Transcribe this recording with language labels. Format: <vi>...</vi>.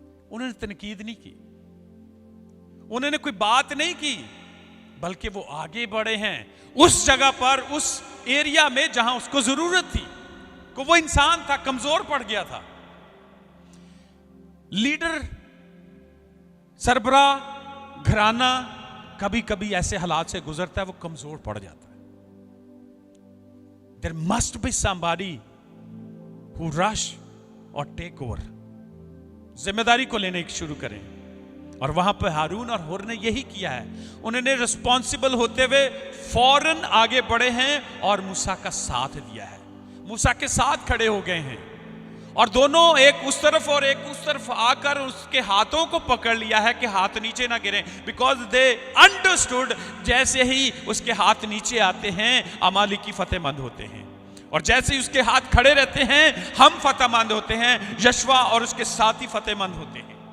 <hi>उन्होंने तनकीद नहीं की, उन्होंने कोई बात नहीं की, बल्कि वो आगे बढ़े हैं उस जगह पर, उस एरिया में जहां उसको जरूरत थी, को वो इंसान था, कमजोर पड़ गया था। लीडर, सरबरा, घराना कभी कभी ऐसे हालात से गुजरता है, वो कमजोर पड़ जाता है।</hi> <en>There must be somebody who rush or take over,</en> <hi>जिम्मेदारी को लेने की शुरू करें। और वहां पर हारून और हुर ने यही किया है, उन्होंने रिस्पॉन्सिबल होते हुए फौरन आगे बढ़े हैं और मूसा का साथ दिया है, मूसा के साथ खड़े हो गए हैं, और दोनों एक उस तरफ और एक उस तरफ आकर उसके हाथों को पकड़ लिया है कि हाथ नीचे ना गिरे,</hi> <en>because they understood</en> <hi>जैसे ही उसके हाथ नीचे आते हैं अमालेकी फतेहमंद होते हैं, और जैसे ही उसके हाथ खड़े रहते हैं हम फतेहमंद होते हैं, यशवा और उसके साथी फतेहमंद होते हैं।</hi>